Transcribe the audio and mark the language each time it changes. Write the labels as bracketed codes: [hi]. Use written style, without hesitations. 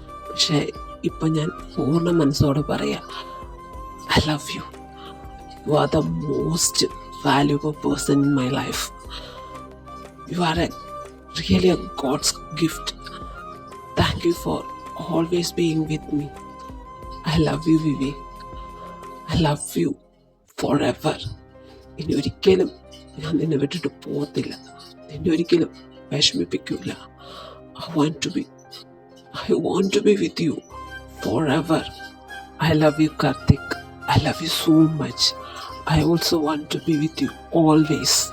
[ml] പക്ഷേ ഇപ്പം ഞാൻ പൂർണ്ണ മനസ്സോടെ പറയാം, [en] I love you. You are the most valuable person in my life. You are really a God's gift. Thank you for always being with me. I love you, Vivi. I love you forever. [ml] ഇനി ഒരിക്കലും ഞാൻ നിന്നെ വിട്ടിട്ട് പോകത്തില്ല, നിന്നെ ഒരിക്കലും വിഷമിപ്പിക്കില്ല. [en] I want to be with you forever. I love you, Karthik. I love you so much. I also want to be with you always.